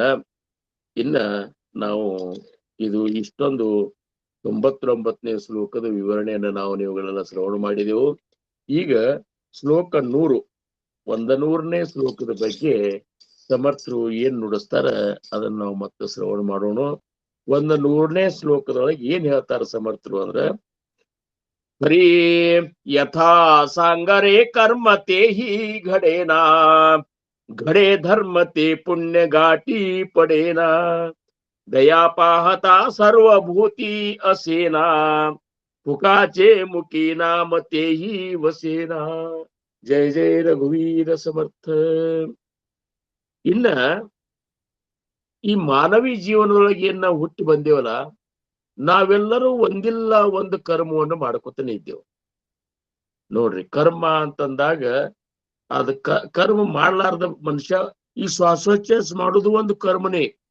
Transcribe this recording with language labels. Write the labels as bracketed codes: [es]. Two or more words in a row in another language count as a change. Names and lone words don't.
[kn] ಇನ್ನ ನಾವು ಇದು ಇಷ್ಟೊಂದು 99ನೇ ಶ್ಲೋಕದ ವಿವರಣೆಯನ್ನ ನಾವು ನೀವುಗಳೆಲ್ಲ ಶ್ರವಣ ಮಾಡಿದೆವು. ಈಗ ಶ್ಲೋಕ 100ನೇ ಶ್ಲೋಕದ ಬಗ್ಗೆ ಸಮರ್ಥರು ಏನ್ ನುಡಿಸ್ತಾರ ಅದನ್ನ ನಾವು ಮತ್ತೆ ಶ್ರವಣ ಮಾಡೋಣ. 100ನೇ ಶ್ಲೋಕದೊಳಗೆ ಏನ್ ಹೇಳ್ತಾರ ಸಮರ್ಥರು ಅಂದ್ರ, [mr] हरि यथा सांगरे कर्म ते हि घडेना, घड़े धर्म ते पुण्य घाटी पडेना, दया पाहता सर्वभूती असेना, फुकाचे मुखी नाम तेही वसेना. जय जय रघुवीर समर्थ. [kn] ಇನ್ನ ಈ ಮಾನವಿ ಜೀವನದೊಳಗೆ ಏನ್ ನಾವು ಹುಟ್ಟಿ ಬಂದೇವಲ್ಲ, ನಾವೆಲ್ಲರೂ ಒಂದಿಲ್ಲ ಒಂದು ಕರ್ಮವನ್ನು ಮಾಡ್ಕೊತಾನೆ ಇದ್ದೇವೆ. ನೋಡ್ರಿ, ಕರ್ಮ ಅಂತಂದಾಗ ಅದ ಕರ್ಮ ಮಾಡ್ಲಾರ್ದ ಮನುಷ್ಯ ಈ ಶ್ವಾಸೋಚ್ಛ್ವಾಸ ಮಾಡುದು ಒಂದು ಕರ್ಮನೇ.